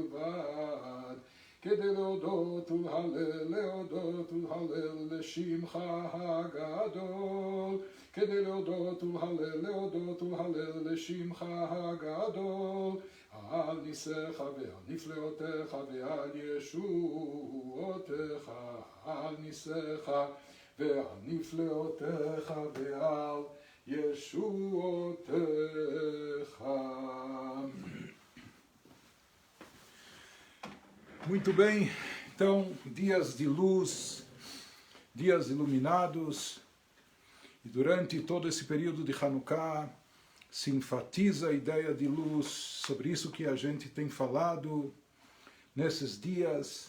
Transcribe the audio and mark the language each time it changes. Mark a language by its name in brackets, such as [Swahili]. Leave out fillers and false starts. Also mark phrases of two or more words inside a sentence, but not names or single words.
[Hebrew] כדי להודות ולהלל לשמך הגדול, כדי להודות ולהלל לשמך הגדול, על ניסיך ועל נפלאותיך ועל ישועותיך, על ניסיך ועל נפלאותיך ועל ישועותיך. [Portuguese] Muito bem, então, dias de luz, dias iluminados, e durante todo esse período de Hanukkah se enfatiza a ideia de luz, sobre isso que a gente tem falado nesses dias.